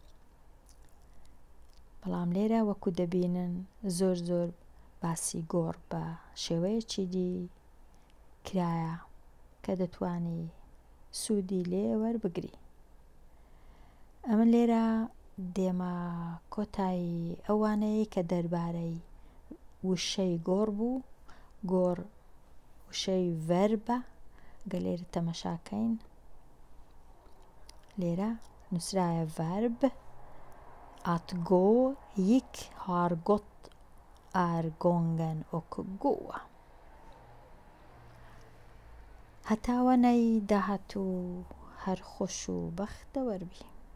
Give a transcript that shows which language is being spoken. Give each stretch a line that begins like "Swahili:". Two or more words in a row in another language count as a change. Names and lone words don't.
Central Kurdish: بەڵام لێرە وەکو دەبینن زۆر باسی گۆڕ بە شێوەیەکی دی کرایە کە دەتوانی سوودی لێ وەربگری ئەمە لێرە دێمە کۆتایی ئەوانەیە کە دەربارەی وشەی گۆڕ بوو گۆڕ وشەی ڤەربە گە لێرە تەمەشاکەین لێرە نووسرایە ڤەرب
Swedish: Att gå gick har gått är gången och gå
Central Kurdish: هەتاوەنەی داهاتوو هەر خۆش و بەختەوەربی